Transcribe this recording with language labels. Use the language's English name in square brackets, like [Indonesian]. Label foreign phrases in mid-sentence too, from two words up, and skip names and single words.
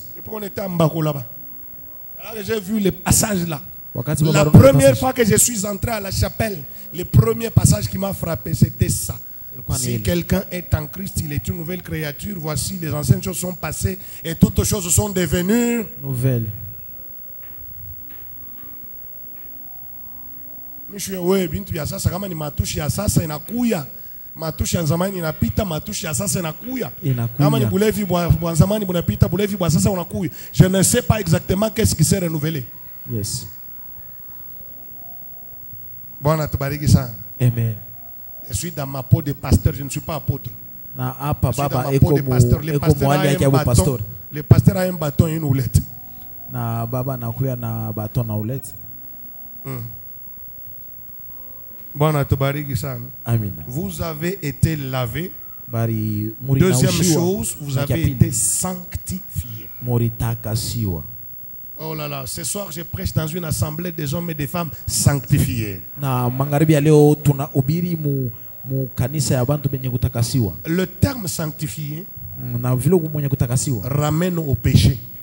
[French] Depuis qu'on était à Mbako là-bas. Alors j'ai vu les passages là. La première fois que je suis entré à la chapelle, le premier passage qui m'a frappé, c'était ça. Si quelqu'un est en Christ, il est une nouvelle créature. Voici, les anciennes choses sont passées et toutes choses sont devenues nouvelles. [Swahili] Matushi ya zamani inapita, matushi ya sasa inakuya. Kama ni bulevi bwa zamani bunapita, bulevi bwa sasa unakuya. [French] Je ne sais pas exactement qu'est-ce qui s'est renouvelé. Yes. [Swahili] Bwana tubariki sana. Amen. [French] Je suis dans ma peau de pasteur, je ne suis pas apôtre. [Swahili] Na hapa [French] Je suis dans [Swahili] baba [French] ma peau de pasteur. Le pasteur a un bâton et une houlette. [Swahili] Na baba nakuya na bâton na houlette. Bwana tubariki sana. Amen. [French] Vous avez été lavé. Deuxième chose, vous avez été sanctifié. Oh là là, ce soir je prêche dans une assemblée des hommes et des femmes sanctifiés. Le terme sanctifié ramène au péché.